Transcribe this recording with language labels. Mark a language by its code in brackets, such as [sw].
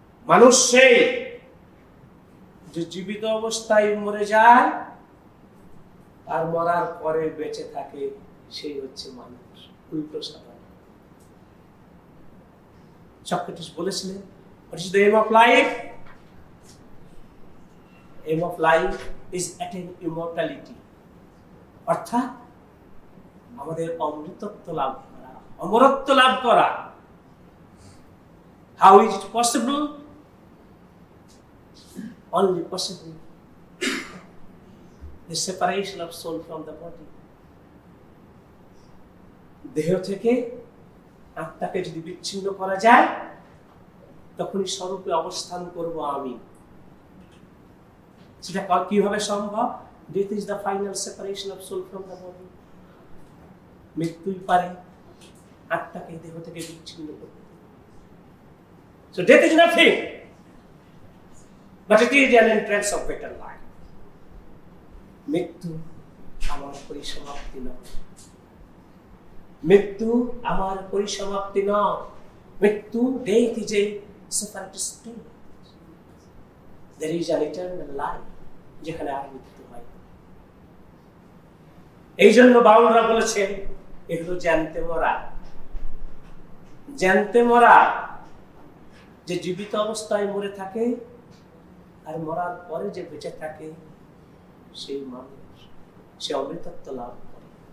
[bn] মানুষ সেই যে জীবিত অবস্থায় মরে যায় আর মরার পরে বেঁচে থাকে, সেই হচ্ছে মানুষ। উল্টো সাদা। সক্রেটিস বলেছিলেন, [en] what is the aim of life? Aim of life is attain immortality, [bn] অর্থাৎ আমাদের অমৃতত্ব লাভ করা, অমরত্ব লাভ করা। [en] How is it possible? Only possible the separation of soul from the body. [bn] দেহ থেকে আত্মাকে যদি বিচ্ছিন্ন করা যায়, তখনই স্বরূপে অবস্থান করব আমি। সেটা কিভাবে সম্ভব? [en] Death is the final separation of soul from the body. [bn] মৃত্যুই পারে আত্মাকে দেহ থেকে বিচ্ছিন্ন করতে। [en] So death is nothing, but it is an entrance of better life. [bn] মৃত্যু আমার পরিসমাপ্তি নয়। মৃত্যু আমার পরিসমাপ্তি নয়। [en] মৃত্যু, death is a separate state. There is an eternal life, [bn] যেখানে আর মৃত্যু হয়। এই জন্য বাউলরা বলেছেন এগুলো জানতে মরা। জানতে মরা, যে জীবিত অবস্থায় মরে থাকে আর মরার পরে যে বেঁচে থাকে, সেই মানুষ সে অমৃতত্ব লাভ করে।